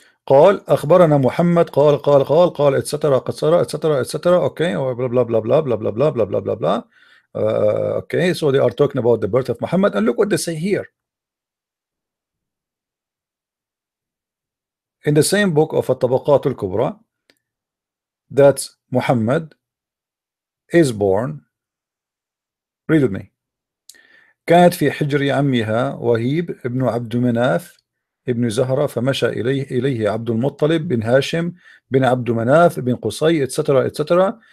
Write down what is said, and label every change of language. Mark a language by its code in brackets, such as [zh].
[ar] قال أخبرنا محمد قال etc etc. [en] Okay, or blah blah blah blah blah blah blah blah blah blah blah. Okay, so they are talking about the birth of Muhammad, and look what they say here. In the same book of At-Tabaqat al-Kubra, that Muhammad is born. Read with me. [ar] كانت في حجر عمها وهيب ابن عبد مناف ابن زهرة فمشى إليه عبد المطلب بن هاشم بن عبد مناف بن قصي etc etc.